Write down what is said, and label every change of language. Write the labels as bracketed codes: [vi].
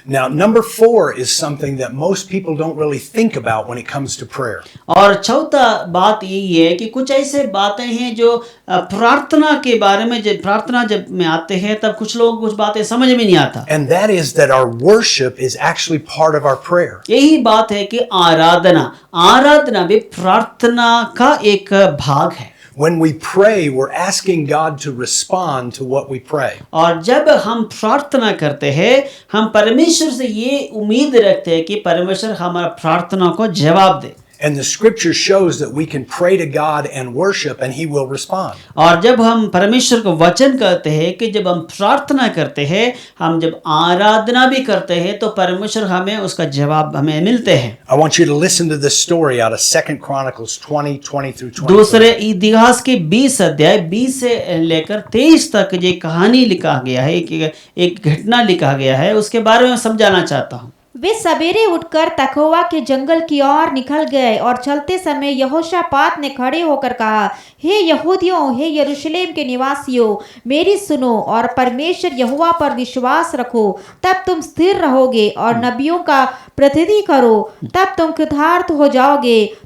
[en] Now, number 4 is something that most people don't really think about when it comes to prayer. [hi] और चौथा बात यही है कि कुछ ऐसे बातें हैं जो प्रार्थना के बारे में, जब प्रार्थना जब में आते हैं तब कुछ लोग कुछ बातें समझ में नहीं आता। [en] And that is that our worship is actually part of our prayer. [hi] यही बात है कि आराधना भी प्रार्थना का एक भाग है। [en] When we pray, we're asking God to respond to what we pray. [hi] और जब हम प्रार्थना करते हैं, हम परमेश्वर से ये उम्मीद रखते हैं कि परमेश्वर हमारा प्रार्थना को जवाब दे। [en] And the scripture shows that we can pray to God and worship and he will respond. [hi] और जब हम परमेश्वर को वचन कहते हैं कि जब हम प्रार्थना करते हैं, हम जब आराधना भी करते हैं, तो परमेश्वर हमें उसका जवाब हमें मिलते हैं। [en] I want you to listen to this story out of 2 Chronicles 20 through 20. [hi] दूसरे इतिहास के 20 अध्याय 20 से लेकर 23 तक ये कहानी लिखा गया है, एक घटना लिखा गया है, उसके बारे में समझाना चाहता हूँ। वे सवेरे उठकर तकोवा के जंगल की ओर निकल गए, और चलते समय यहोशापात ने खड़े होकर कहा, हे यहूदियों, हे यरूशलेम के निवासियों, मेरी सुनो और परमेश्वर यहोवा पर विश्वास रखो, तब तुम स्थिर रहोगे, और नबियों का प्रतिनिधि करो, तब तुम कृतार्थ हो जाओगे।